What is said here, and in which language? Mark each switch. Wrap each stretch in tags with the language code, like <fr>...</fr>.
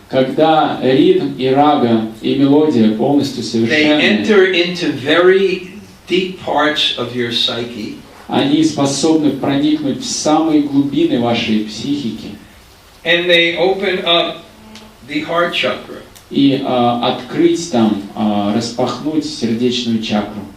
<ru>Когда ритм и рага и мелодия полностью</ru> <en>they</en> <ru>совершенны,</ru> <en>enter into very deep parts of your psyche,</en> <ru>они способны проникнуть в самые глубины вашей психики</ru> <en>and they open up the heart chakra</en> <ru>и открыть там, распахнуть сердечную чакру,</ru>